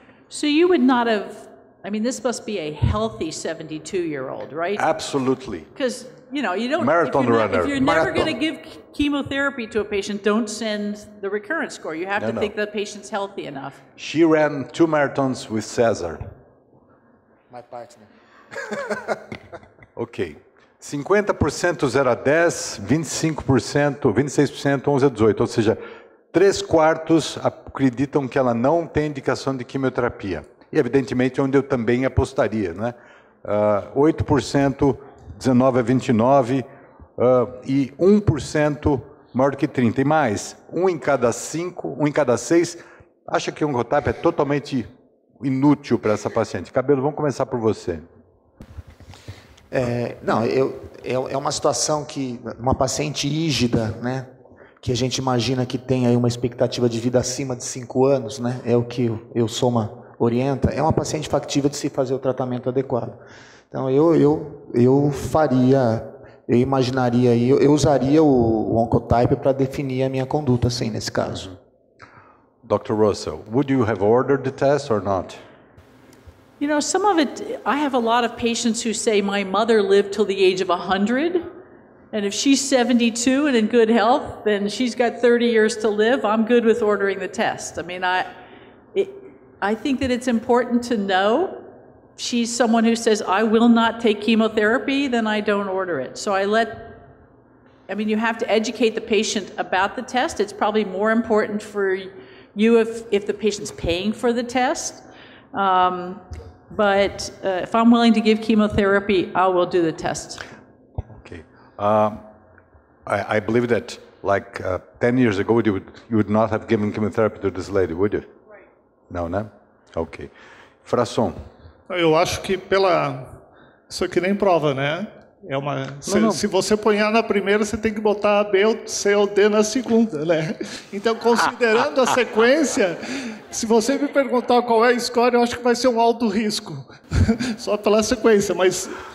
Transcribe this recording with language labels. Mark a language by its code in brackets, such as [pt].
[en] So you would not have, I mean, this must be a healthy 72-year-old, right? Absolutely. Because, you know, you don't, Marathon runner. if you're never going to give chemotherapy to a patient, don't send the recurrence score. You have to think the patient's healthy enough. She ran 2 marathons with Cesar. My partner. Ok. [pt] 50% 0 a 10, 25%, 26%, 11 a 18. Ou seja, 3/4 acreditam que ela não tem indicação de quimioterapia. E, evidentemente, onde eu também apostaria, né? 8%, 19 a 29, e 1% maior do que 30. E mais, 1 em cada 5, 1 em cada 6, acha que o Oncotype é totalmente inútil para essa paciente. Cabelo, vamos começar por você. Não, é uma situação que uma paciente rígida, né, que a gente imagina que tem aí uma expectativa de vida acima de 5 anos, né, é o que o Soma orienta, é uma paciente factível de se fazer o tratamento adequado. Então eu faria, eu imaginaria, eu usaria o Oncotype para definir a minha conduta, sim, nesse caso. [en] Dr. Russell, would you have ordered the test or not? You know, some of it, I have a lot of patients who say, my mother lived till the age of 100, and if she's 72 and in good health, then she's got 30 years to live. I'm good with ordering the test. I mean, I think that it's important to know. If she's someone who says, I will not take chemotherapy, then I don't order it. So I mean, you have to educate the patient about the test. It's probably more important for you if the patient's paying for the test. But if I'm willing to give chemotherapy, I will do the test. Okay. I believe that like 10 years ago, you would not have given chemotherapy to this lady, would you? Right. [pt] No, né? Ok. Frasson. Eu acho que isso aqui nem prova, né? Se você põe A na primeira, você tem que botar B, C ou D na segunda, né? Então, considerando a sequência, se você me perguntar qual é a score, eu acho que vai ser um alto risco, só pela sequência, mas